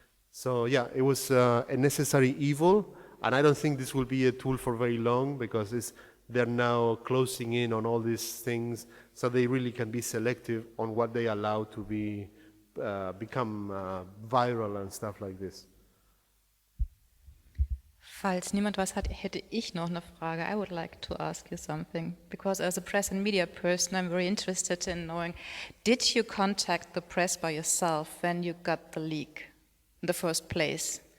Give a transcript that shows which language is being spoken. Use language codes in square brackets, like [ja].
[en] So yeah, it was a necessary evil. And I don't think this will be a tool for very long, because they're now closing in on all these things, so they really can be selective on what they allow to become viral and stuff like this. [de] Falls niemand was hat, hätte ich noch eine Frage. [en] I would like to ask you something, because as a press and media person, I'm very interested in knowing, did you contact the press by yourself when you got the leak in the first place?